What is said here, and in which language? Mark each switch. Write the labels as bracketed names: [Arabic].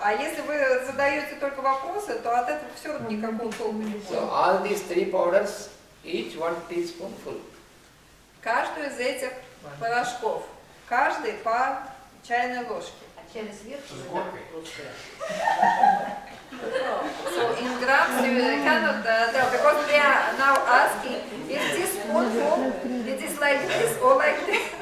[Russian] А если вы задаете только вопросы, то от этого все равно никакого толку не будет. [English] So all these 3 powders, each 1 teaspoonful. [Russian] Каждую из этих порошков, каждый по чайной ложке. Через верх С горкой. [English] So in grams you cannot tell, because they are now asking if this spoonful, it is like this or like this.